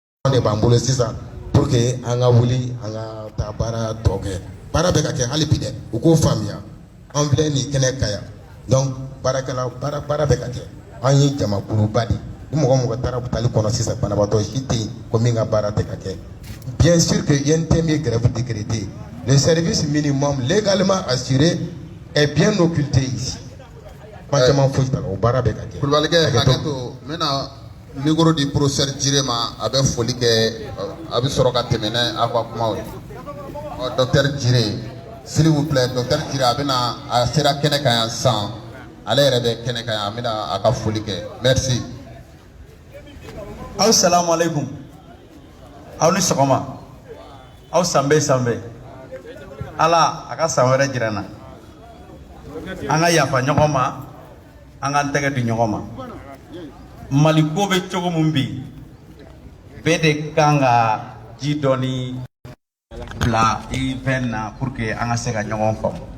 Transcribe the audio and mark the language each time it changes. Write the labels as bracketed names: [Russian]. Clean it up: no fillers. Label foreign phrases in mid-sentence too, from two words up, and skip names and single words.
[Bambara] de bambolo sisan [French] pour que [Bambara] an ka wuli an ka taa baara tɔ kɛ baara bɛ ka kɛ hali bi dɛ u k'o faamuya an filɛ nin kɛnɛ ka yan donc baarakɛla baara bɛ ka kɛ an ye jamakuruba de ni mɔgɔ mɔgɔ taara hôpital kɔnɔ sisan banabaatɔ si tɛ yen ko min ka baara tɛ ka kɛ [French] bien sûr que INTM [Bambara] ye [French] grève décrétée le service minimum légalement assuré est bien occulté ici [Bambara] kuma caman foyi t'a la o baara bɛ ka kɛ Kulubalikɛ hakɛ to n bɛna micro di professeur Djire ma a bɛ foli kɛ a bɛ sɔrɔ ka tɛmɛ n'a ka kumaw ye docteur Djire [French] s'il vous plaît [Bambara] docteur Djire a bɛna a sera kɛnɛ kan yan sisan ale yɛrɛ bɛ kɛnɛ kan yan a bɛna a ka foli kɛ merci. Aw salamu alaikum aw ni sɔgɔma aw sanbɛ sanbɛ ala a ka san wɛrɛ jira n na an ka yafa ɲɔgɔn ma an k'an tɛgɛ di ɲɔgɔn ma Mali ko bɛ cogo min bi bɛɛ de kan ka ji dɔɔni bila i fɛn na [French] pour que [Bambara] an ka se ka ɲɔgɔn faamu